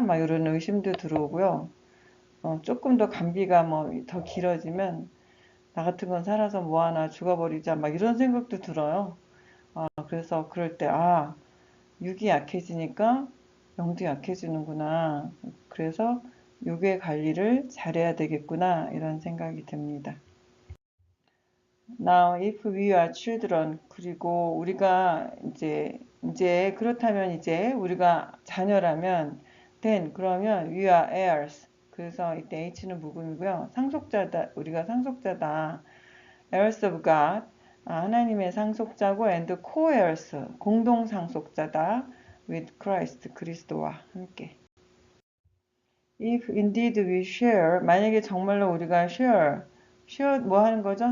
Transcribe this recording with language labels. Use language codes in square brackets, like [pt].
[ko] 막 이런 의심도 들어오고요. 조금 더 감기가 뭐 더 길어지면 나 같은 건 살아서 뭐 하나 죽어버리자 막 이런 생각도 들어요. 그래서 그럴 때 육이 약해지니까 영도 약해지는구나. 그래서 육의 관리를 잘해야 되겠구나 이런 생각이 듭니다. [en] Now, if we are children, [ko] 그리고 우리가 이제 그렇다면 이제 우리가 자녀라면, then 그러면 [en] we are heirs. [ko] 그래서 이때 H는 묵음이고요. 상속자다, 우리가 상속자다. [en] heirs of God, [ko] 하나님의 상속자고 [en] and co-heirs, [ko] 공동 상속자다. [en] with Christ, [ko] 그리스도와 함께. [en] If indeed we share, [ko] 만약에 정말로 우리가 share 뭐 하는 거죠?